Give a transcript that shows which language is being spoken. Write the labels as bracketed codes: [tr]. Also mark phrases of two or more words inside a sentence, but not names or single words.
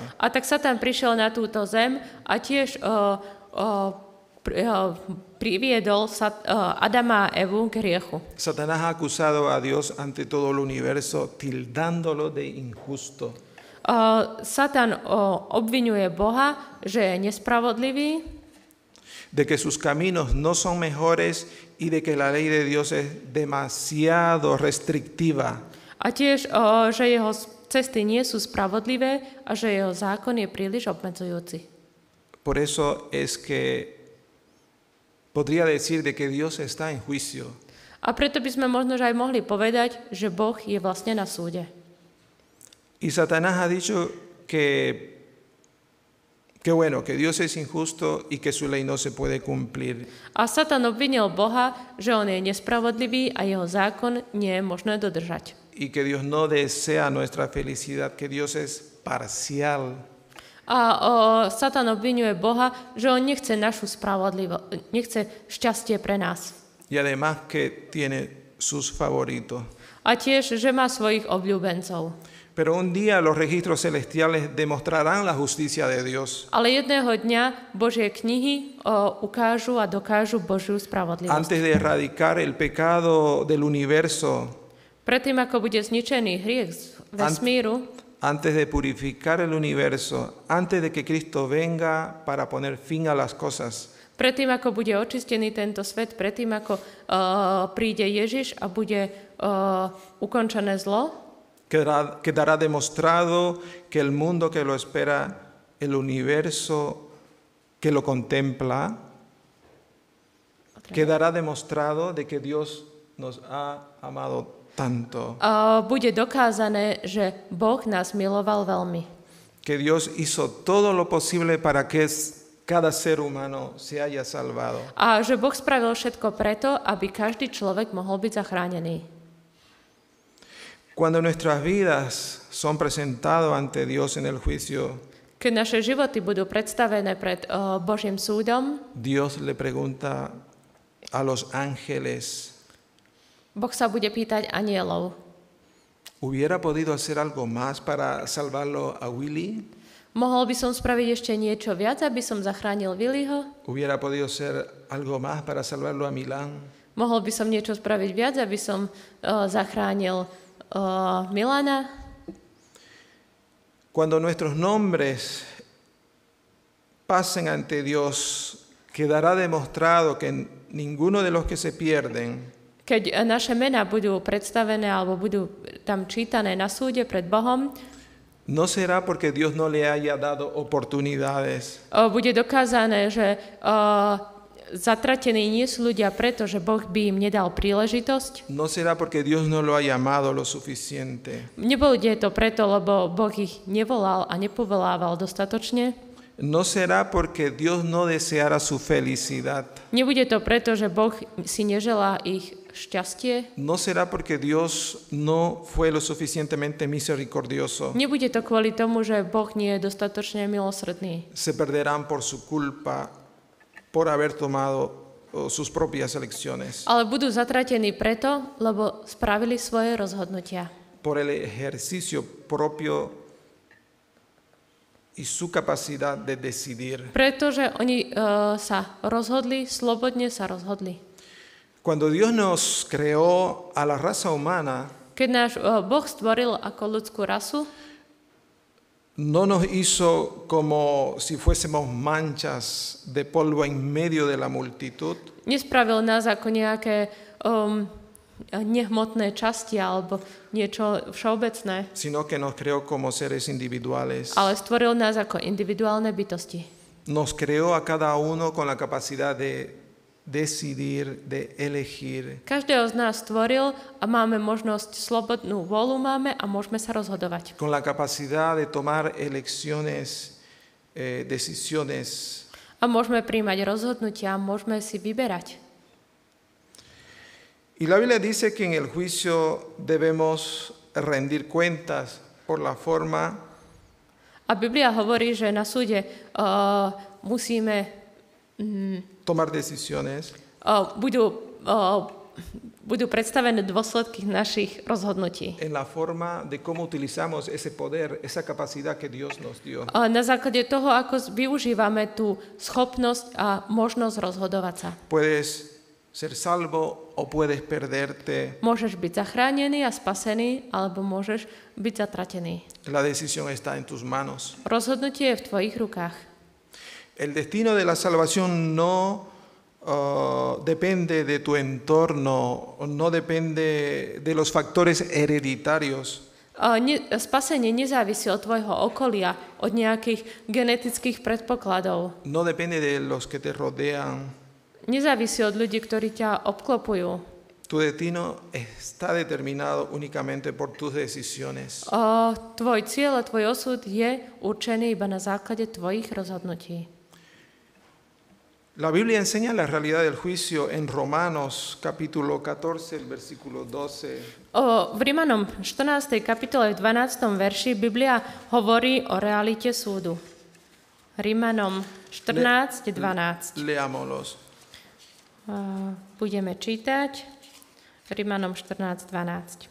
[sk] A tak Satan prišiel na túto zem a tiež priviedol Adama a Evu k hriechu. [es] Satanás ha acusado a Dios ante todo el universo, tildándolo de injusto. [sk] Satan obviňuje Boha, že je nespravodlivý, [es] de que sus caminos no son mejores y de que la ley de Dios es demasiado restrictiva. [sk] a tiež, že jeho cesty nie sú spravodlivé a že jeho zákon je príliš obmedzujúci. [es] Por eso es que podría decir de que Dios está en juicio. [sk] A preto by sme možno že aj mohli povedať, že Boh je vlastne na súde. [es] Y Satanás ha dicho que bueno, que Dios es injusto y que su ley no se puede cumplir. [sk] A Satan obvinil Boha, že on je nespravodlivý a jeho zákon nie je možné dodržať. [es] Y que Dios no desea nuestra felicidad, que Dios es parcial. [sk] A Satan obvinuje Boha, že on nechce našu spravodlivosť, nechce šťastie pre nás. [es] Y además que tiene sus favoritos. [sk] A tiež, že má svojich obľúbencov. [es] Pero un día los registros celestiales demostrarán la justicia de Dios. [sk] Ale jedného dňa Božie knihy ukážu a dokážu Božiu spravodlivosť. [es] Antes de erradicar el pecado del universo, [sk] Predtým, ako bude zničený hriech z vesmíru, [es] antes de purificar el universo, antes de que Cristo venga para poner fin a las cosas, [sk] predtým, ako bude očistený tento svet, predtým, ako príde Ježiš a bude ukončené zlo, [es] quedará demostrado que el mundo que lo espera, el universo que lo contempla, quedará demostrado de que Dios nos ha amado tanto. [sk] Bude dokázané, že Boh nás miloval veľmi. [es] Que Dios hizo todo lo posible para que cada ser humano se haya salvado. [sk] A že Boh spravil všetko preto, aby každý človek mohol byť zachránený. [es] Cuando nuestras vidas son presentadas ante Dios en el juicio, [sk] Keď naše životy budú predstavené pred Božím súdom, [es] Dios le pregunta a los ángeles, [sk] Boh sa bude pýtať anielov. [es] ¿hubiera podido hacer algo más para salvarlo a Willy? [sk] Mohol by som spraviť ešte niečo viac, aby som zachránil Willyho? [es] ¿Hubiera podido hacer algo más para salvarlo a Milán? [sk] Mohol by som niečo spraviť viac, aby som zachránil Milana? [es] Cuando nuestros nombres pasen ante Dios, quedará demostrado que ninguno de los que se pierden [sk] Keď naše mená budú predstavené alebo budú tam čítané na súde pred Bohom, [es] no será porque Dios no le haya dado oportunidades. [sk] Bude dokázané, že zatratení nie sú ľudia preto, že Boh by im nedal príležitosť. [es] No será porque Dios no lo haya amado lo suficiente. [sk] Nebude to preto, lebo Boh ich nevolal a nepovolával dostatočne. [es] No será porque Dios no deseara su felicidad. [sk] Nebude to preto, že Boh si neželá ich šťastie. [es] No será porque Dios no fue lo suficientemente misericordioso. [sk] Nebude to kvôli tomu, že Boh nie je dostatočne milosrdný. [es] Se perderán por su culpa, por haber tomado sus propias elecciones, [sk] Ale budú zatratení preto, lebo spravili svoje rozhodnutia. [es] por el ejercicio propio y su capacidad de decidir. [sk] Pretože oni sa rozhodli, slobodne sa rozhodli. [es] Cuando Dios nos creó a la raza humana, [sk] Keď náš Boh stvoril ako ľudskú rasu, [es] no nos hizo como si fuésemos manchas de polvo en medio de la multitud, [sk] nespravil nás ako nejaké nehmotné časti alebo niečo všeobecné, [es] sino que nos creó como seres individuales. [sk] ale stvoril nás ako individuálne bytosti. [es] Nos creó a cada uno con la capacidad de decidir, de elegir. [sk] Každého z nás stvoril a máme možnosť, slobodnú vôľu máme a môžeme sa rozhodovať. [es] Con la capacidad de tomar elecciones, decisiones. [sk] A môžeme príjmať rozhodnutia, môžeme si vyberať. [es] Y la Biblia dice que en el juicio debemos rendir cuentas por la forma [sk] A Biblia hovorí, že na súde musíme [es] tomar decisiones, [sk] budú predstavené dôsledky našich rozhodnutí. [es] en la forma de cómo utilizamos ese poder, esa capacidad que Dios nos dio. [sk] Na základe toho, ako využívame tú schopnosť a možnosť rozhodovať sa. [es] Puedes ser salvo o puedes perderte. [sk] Môžeš byť zachránený a spasený, alebo môžeš byť zatratený. [es] La decisión está en tus manos. [sk] Rozhodnutie je v tvojich rukách. [es] El destino de la salvación no depende de tu entorno, no depende de los factores hereditarios. [sk] Spasenie nezávisí od tvojho okolia, od nejakých genetických predpokladov. [es] No depende de los que te rodean. [sk] Nezávisí od ľudí, ktorí ťa obklopujú. [es] Tu destino está determinado únicamente por tus decisiones. [sk] Tvoj cieľ a tvoj osud je určený iba na základe tvojich rozhodnutí. [es] La Biblia enseña la realidad del juicio en Romanos capítulo 14, el versículo 12. [sk] V Rímanom 14. kapitole v 12. verši Biblia hovorí o realite súdu. Rímanom 14, 12. [es] Leámoslos. [sk] Budeme čítať. Rímanom 14, 12.